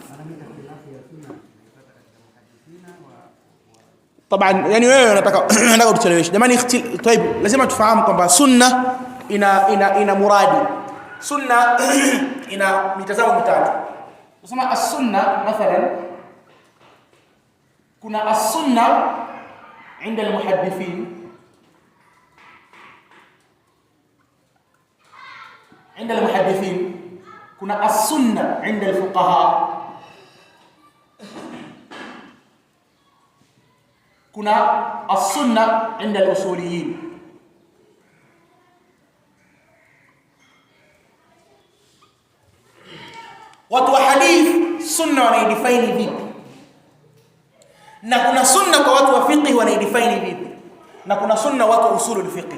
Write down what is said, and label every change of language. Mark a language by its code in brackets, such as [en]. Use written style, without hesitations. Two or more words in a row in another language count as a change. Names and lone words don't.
[sw] Taban, yani wewe unataka utucheleweshe. Jamani, lazima tufahamu kwamba sunna ina muradi. Sunna ina mitazamo mitatu. Tunasema as-sunna mathalan kuna [ar] as-sunna عند المحدثين عند المحدثين كنا السنة عند الفقهاء كنا السنة عند الأصوليين [sw] watu wa hadith sunna wanaidefine vipi na kuna sunna kwa watu wa fiqh wanaidefine vipi na kuna sunna watu wa [ar] أصول الفقه.